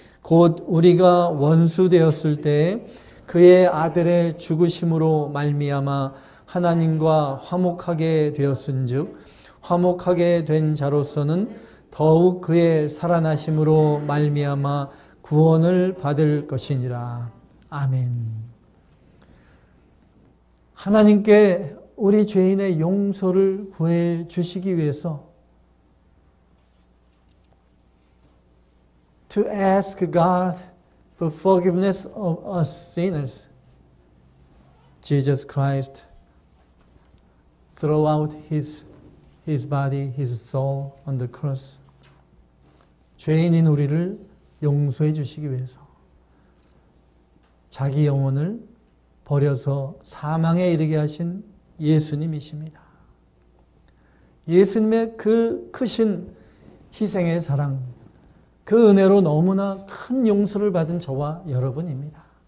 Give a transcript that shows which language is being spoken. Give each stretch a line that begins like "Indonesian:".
Korean: 곧 우리가 원수 되었을 때 그의 아들의 죽으심으로 말미암아 하나님과 화목하게 되었은즉 화목하게 된 자로서는 더욱 그의 살아나심으로 말미암아 구원을 받을 것이니라. 아멘. 하나님께 우리 죄인의 용서를 구해 주시기 위해서
English: to ask God for forgiveness of us sinners, Jesus Christ threw out his body, his soul on the cross.
Korean: 죄인인 우리를 용서해 주시기 위해서 자기 영혼을 버려서 사망에 이르게 하신 예수님이십니다. 예수님의 그 크신 희생의 사랑, 그 은혜로 너무나 큰 용서를 받은 저와 여러분입니다.